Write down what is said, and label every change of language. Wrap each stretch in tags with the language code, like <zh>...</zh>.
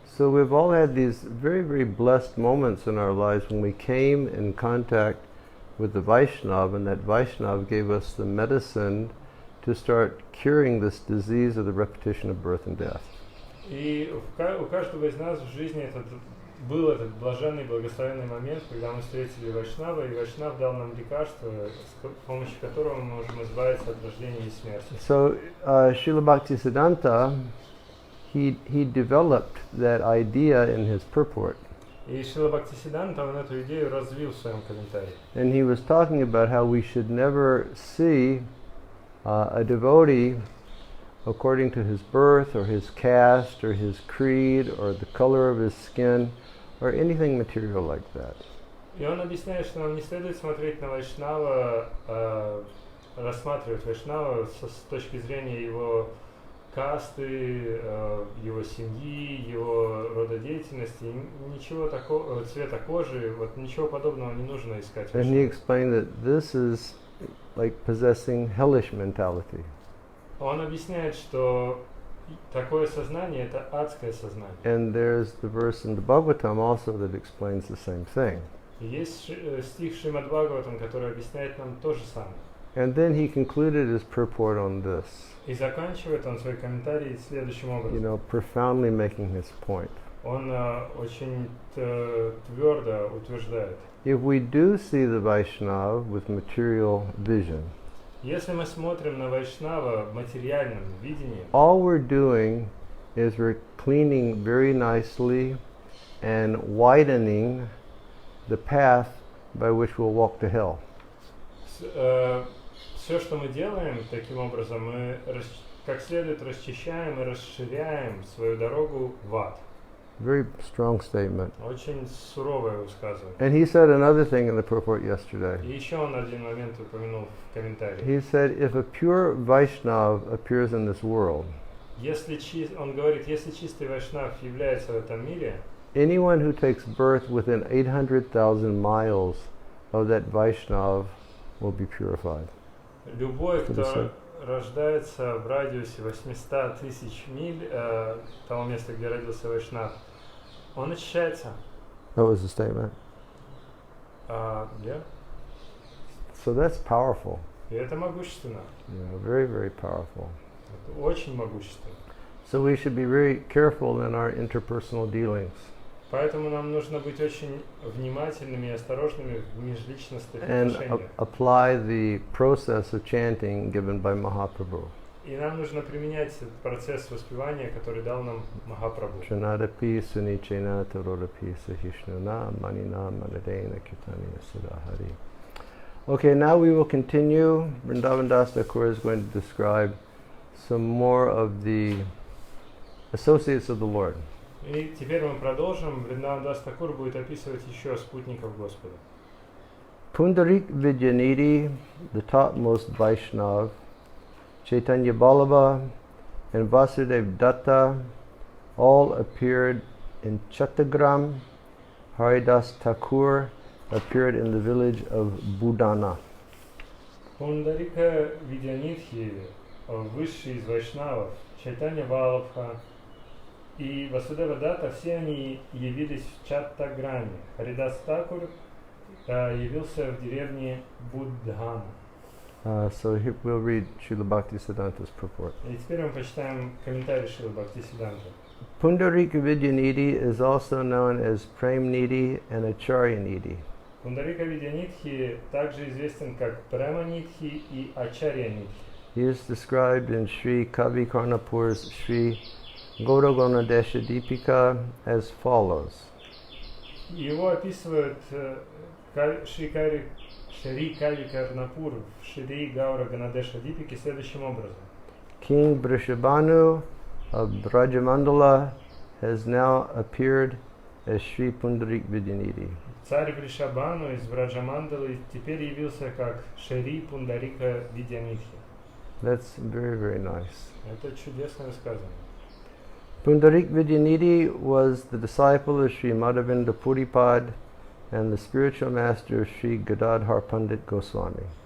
<en>So we've all had these very, very blessed moments in our lives when we came in contact with the Vaishnava, and that Vaishnava gave us the medicine to start curing this disease of the repetition of birth and death.</en> <ru>И у каждого из нас в жизни был этот блаженный, благословенный момент, когда мы встретили Вайшнава, и Вайшнав дал нам лекарство, с помощью которого мы можем избавиться от рождения и смерти.</ru> <en>So Srila Bhaktisiddhanta, he developed that idea in his purport.</en> <ru>И Шрила Бхактисиддханта, он эту идею развил в своем комментарии.</ru> <en>And he was talking about how we should never see a devotee according to his birth or his caste or his creed or the color of his skin or anything material like that.</en> <ru>И он объясняет, что нам не следует смотреть на Вайшнава, рассматривать Вайшнава с точки зрения его касты, его семьи, его рода деятельности, ничего такого, цвета кожи, вот ничего подобного не нужно искать.</ru> <en>And he explained that this is like possessing hellish mentality.</en> <ru>Он объясняет, что такое сознание – это адское сознание.</ru> <en>And there's the verse in the Bhagavatam also that explains the same thing.</en> <ru>И есть стих Шримад Бхагаватам, который объясняет нам то же самое.</ru> <en>And then he concluded his purport on this.</en> <ru>И заканчивает он свой комментарий следующим образом.</ru> <en>You know, profoundly making his point.</en> <ru>Он очень твердо утверждает.</ru> <en>If we do see the Vaishnava with material vision,</en> <ru>если мы смотрим на Вайшнава в материальном видении,</ru> <en>all we're doing is we're cleaning very nicely and widening the path by which we'll walk to hell.</en> <ru>Все, что мы делаем таким образом, мы как следует расчищаем и расширяем свою дорогу в ад.</ru> <en>Very strong statement.</en> <ru>Очень суровое высказывание.</ru> <en>And he said another thing in the purport yesterday.</en> <ru>И еще он один момент упомянул в комментарии.</ru> <en>He said, if a pure Vaishnava appears in this world,</en> <ru>он говорит, если чистый Вайшнав является в этом мире,</ru> <en>anyone who takes birth within 800,000 miles of that Vaishnava will be purified.</en> <ru>Любой, кто рождается в радиусе 800 тысяч миль того места, где родился Вайшнав, он очищается.</ru> <en>That was the statement. Yeah. So that's powerful.</en> <ru>И это могущественно.</ru> <en>Yeah, very, very powerful.</en> <ru>Это очень могущественно.</ru> <en>So we should be very careful in our interpersonal dealings.</en> <ru>Поэтому нам нужно быть очень внимательными и осторожными в межличностных</ru> <en>And</en> <ru>отношениях.</ru> <en>apply the process of chanting given by Mahaprabhu.</en> <ru>И нам нужно применять этот процесс воспевания, который дал нам Махапрабху.</ru> <sa>Shanadapi sunichena tarodapi sahishnuna manina manadena kirtaniya sudahari.</sa> <en>Okay, now we will continue. Vrindavan Das Thakur is going to describe some more of the associates of the Lord.</en> <ru>И теперь мы продолжим. Вриндаван Дас Такур будет описывать еще спутников Господа.</ru> <en>Pundarik Vidyanidhi, the topmost Vaishnav, Chaitanya Ballabha, and Vasudev Datta all appeared in Chattagram. Haridas Thakur appeared in the village of Budana.</en> <ru>Пундарика Видянидхи, высший из Вайшнавов, Чайтанья Балабха и Васудева Датта, все они явились в Чаттаграме. Харидас Такур явился в деревне Буддхана.</ru> <en>So here we'll read Srila Bhaktisiddhanta's purport.</en> <ru>И теперь мы почитаем комментарий Шрила Бхактисиддханты.</ru> <en>Pundarika Vidyanidhi is also known as Premnidhi and Acharyanidhi.</en> <ru>Пундарика Видянидхи также известен как Преманидхи и Ачарьянидхи.</ru> <en>He is described in Sri Kavi Karnapur's Sri Gauragona Desha Deepika as follows.</en> <ru>Его описывают Шри Кави Карнапур в Шри Гаура Ганадеша Дипике следующим образом.</ru> <en>King Vrishabhanu of Brajamandala has now appeared as Sri Pundarik Vidyanidhi.</en> <ru>Царь Вришабану из Браджамандалы теперь явился как Шри Пундарика Видянидхи.</ru> <en>That's very, very nice.</en> <ru>Это чудесное высказывание.</ru> <en>Pundarik Vidyanidhi was the disciple of Sri Madhavinda Puripad and the spiritual master of Sri Gadadhar Pandit Goswami.</en>